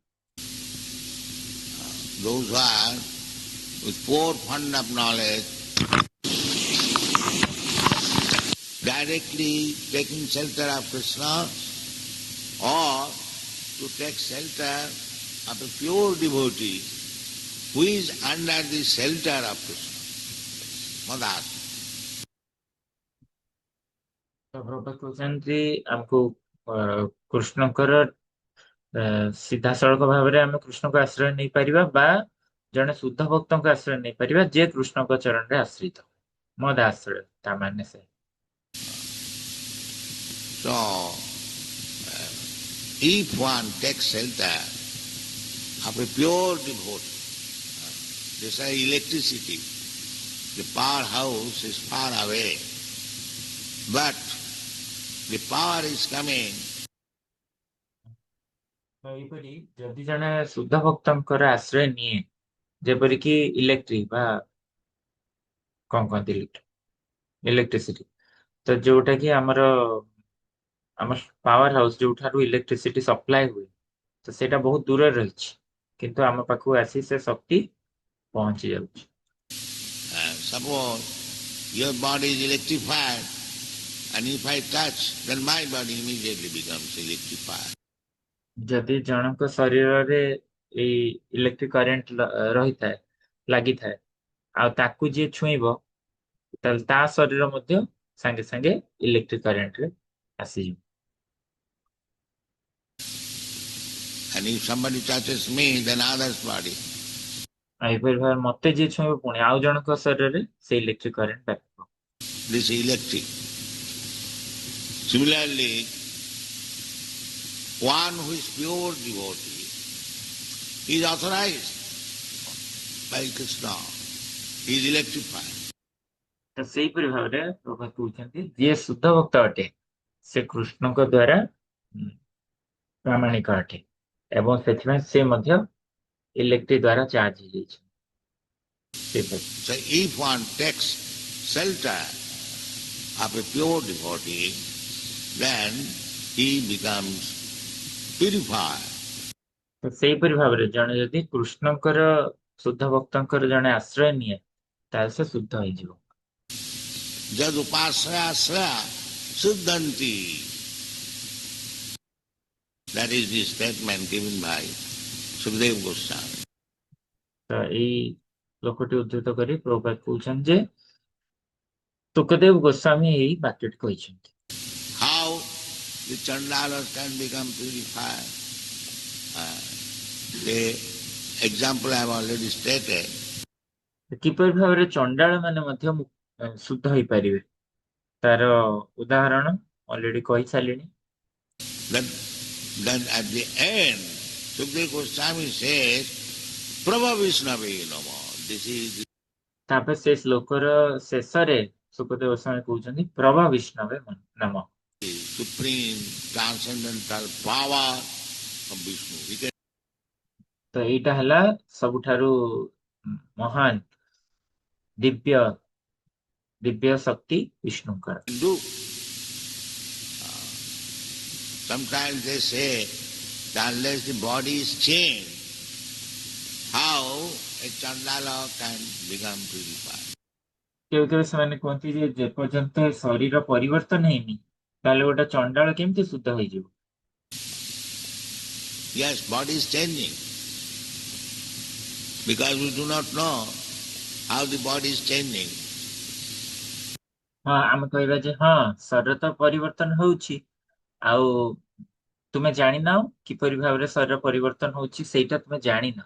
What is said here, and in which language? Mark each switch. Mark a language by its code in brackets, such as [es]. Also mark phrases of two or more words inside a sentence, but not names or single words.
[en] Those who are with poor fund of knowledge, directly taking shelter of Krishna, or to take shelter of a pure devotee who is under the shelter of Krishna. Madas. [or] ପ୍ରଭୁପାଦ କହୁଛନ୍ତି ଆମକୁ କୃଷ୍ଣଙ୍କର ସିଧାସଳଖ ଭାବରେ ଆମେ କୃଷ୍ଣଙ୍କ ଆଶ୍ରୟ ନେଇପାରିବା ବା ଜଣେ ଶୁଦ୍ଧ ଭକ୍ତଙ୍କ ଆଶ୍ରୟ ନେଇପାରିବା ଯିଏ କୃଷ୍ଣଙ୍କ ଚରଣରେ ଆଶ୍ରିତ। ମଦ ଆଶ୍ରୟ ତା ମାନେ ସେ। [en] So, if one takes shelter of a pure devotee, they say electricity, the powerhouse is far away, but the power is coming. [or] ଏହିପରି ଯଦି ଜଣେ ଶୁଦ୍ଧ ଭକ୍ତଙ୍କର ଆଶ୍ରୟ ନିଏ, ଯେପରିକି ଇଲେକ୍ଟ୍ରିକ ବା କଣ କହନ୍ତି ଇଲେକ୍ଟ୍ରିସିଟି, ତ ଯୋଉଟା କି ଆମ [en] power house [or] ଯୋଉଠାରୁ [en] electricity supply [or] ହୁଏ, ତ ସେଇଟା ବହୁତ ଦୂରରେ ରହିଛି, କିନ୍ତୁ ଆମ ପାଖକୁ ଆସି ସେ ଶକ୍ତି ପହଞ୍ଚି ଯାଉଛି। [en] Suppose your body is electrified, and if I touch, then my body immediately becomes electrified. [or] ଯଦି ଜଣଙ୍କ ଶରୀରରେ ଏଇ [en] electric current [or] ରହିଥାଏ ଲାଗିଥାଏ ଆଉ ତାକୁ ଯିଏ ଛୁଇଁବ ତାହେଲେ ତା ଶରୀର ମଧ୍ୟ ସାଙ୍ଗେ ସାଙ୍ଗେ [en] electric currentରେ [or] ଆସିଯିବ। [en] And if somebody touches me, then others' body. [or] ଏହିପରି ଭାବରେ ମତେ ଯିଏ ଛୁଇଁବ ପୁଣି ଆଉ ଜଣଙ୍କ ଶରୀରରେ ସେ [en] electric current [or] ବ୍ୟାପିବ। [en] This is electric. Similarly, one who is pure devotee is authorized by Krishna. He is electrified. [or] ତ ସେଇପରି ଭାବରେ ପ୍ରଭୁପାଦ କହୁଛନ୍ତି ଯିଏ ଶୁଦ୍ଧ ଭକ୍ତ ଅଟେ ସେ କୃଷ୍ଣଙ୍କ ଦ୍ଵାରା ପ୍ରାମାଣିକ ଅଟେ ଏବଂ ସେଥିପାଇଁ ସେ ମଧ୍ୟ ଇଲେକ୍ଟ୍ରିକ ଦ୍ଵାରା ଚାର୍ଜ ହେଇଯାଇଛି। [en] So if one takes shelter of a pure devotee, then he becomes purified. [or] ତ ସେଇପରି ଭାବରେ ଜଣେ ଯଦି କୃଷ୍ଣଙ୍କର ଶୁଦ୍ଧ ଭକ୍ତଙ୍କର ଜଣେ ଆଶ୍ରୟ ନିଏ ତାହେଲେ ସେ ଶୁଦ୍ଧ ହେଇଯିବ। [sa] Jad upasraya asraya suddhanti. [en] That is the statement given by Sukadeva Goswami. [or] ତ ଏଇ ଲୋକଟି ଉଦ୍ଧୃତ କରି ପ୍ରଭୁପାଦ କହୁଛନ୍ତି ଯେ ସୁଖଦେବ ଗୋସ୍ୱାମୀ ଏଇ ବାକ୍ୟଟି କହିଛନ୍ତି। [en] How the chandalas can become purified? The example I have already stated. [or] କିପରି ଭାବରେ ଚଣ୍ଡାଳ ମାନେ ମଧ୍ୟ ଶୁଦ୍ଧ ହେଇପାରିବେ ତାର ଉଦାହରଣ ଅଲରେଡି କହିସାରିଲିଣି। [en] Then at the end, Sukadeva Goswami says, [sa] Prabha Vishnave Namo. [en] This is [or] ତାପରେ ସେ ଶ୍ଲୋକର ଶେଷରେ ସୁଖଦେବ ଗୋସ୍ୱାମୀ କହୁଛନ୍ତି [sa] ପ୍ରଭା ବିଷ୍ଣବେ ନାମ। [en] the supreme transcendental power of Vishnu. He can [or] ତ ଏଇଟା ହେଲା ସବୁଠାରୁ ମହାନ ଦିବ୍ୟ ଶକ୍ତି ବିଷ୍ଣୁଙ୍କର। [en] do. Sometimes they say that unless the body is changed, how a chandala can become purified? [or] କେବେ କେବେ ସେମାନେ କୁହନ୍ତି ଯେ ଯେପର୍ଯ୍ୟନ୍ତ ଶରୀର ପରିବର୍ତ୍ତନ ହେଇନି ତାହେଲେ ଗୋଟେ ଚଣ୍ଡାଳ କେମିତି ଶୁଦ୍ଧ ହେଇଯିବ? [en] Yes, body is changing. Because we do not know how the body is changing. [or] ହଁ, ଆମେ କହିବା ଯେ ହଁ ଶରୀର ତ ପରିବର୍ତ୍ତନ ହଉଛି, ଆଉ ତୁମେ ଜାଣିନାହ କିପରି ଭାବରେ ଶରୀର ପରିବର୍ତ୍ତନ ହଉଛି, ସେଇଟା ତୁମେ ଜାଣିନାହ।